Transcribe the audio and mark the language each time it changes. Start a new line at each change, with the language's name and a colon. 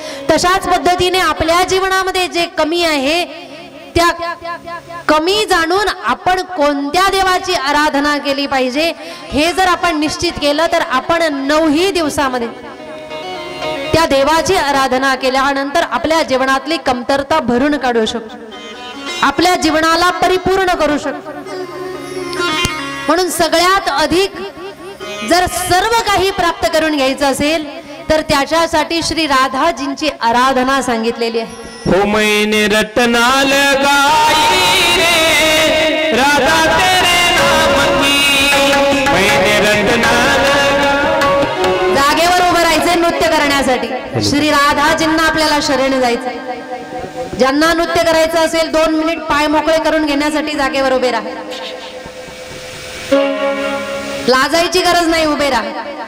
Marathi: तशाच पद्धतीने आपल्या जीवनामध्ये जे कमी आहे त्या कमी जाणून आपण कोणत्या देवाची आराधना केली पाहिजे हे जर आपण निश्चित केलं तर आपण 9 दिवसामध्ये त्या देवाची आराधना केल्यानंतर आपल्या जीवनातली कमतरता भरून काढू शकतो, आपल्या जीवनाला परिपूर्ण करू शकतो. म्हणून सगळ्यात अधिक जर सर्व काही प्राप्त करून घ्यायचं असेल तर त्याच्यासाठी श्री राधाजींची आराधना सांगितलेली आहे.
Hindi: हो मैंने रटना लगाई रे राधा तेरे नाम की, मैंने रटना
Marathi: जागेवर उभं राहायचंय नृत्य करण्यासाठी. श्री राधाजींना आपल्याला शरण जायचं. ज्यांना नृत्य करायचं असेल 2 मिनिट पाय मोकळे करून घेण्यासाठी जागेवर उभे राहा. लाजायची गरज नाही, उभे राहा.